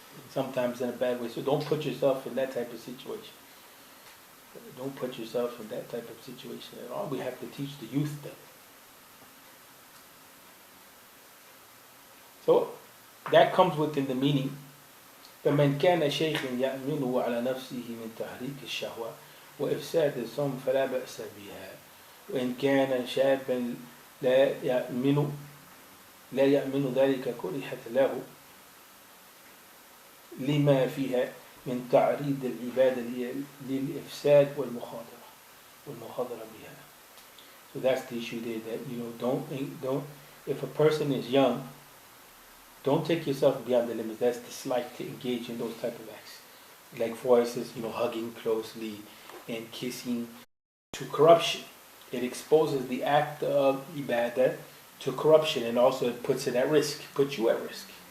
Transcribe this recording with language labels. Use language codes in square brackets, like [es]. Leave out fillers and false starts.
[en] Sometimes in a bad way. So don't put yourself in that type of situation. Don't put yourself in that type of situation at all. We have to teach the youth that. So that comes within the meaning. [ar] فمن كان شيخا يأمنه على نفسه من تحريك الشهوة وإفساد الصوم فلا بأس بها وإن كان شابا لا يأمن ذلك كرهت له لما فيها من تعريض العبادة للإفساد والمخاطرة بها. [en] So that's the issue there, that don't if a person is young, don't take yourself beyond the limits. That's dislike to engage in those type of acts. Like for instance, hugging closely and kissing to corruption. It exposes the act of ibadah to corruption, and also it puts it at risk, puts you at risk.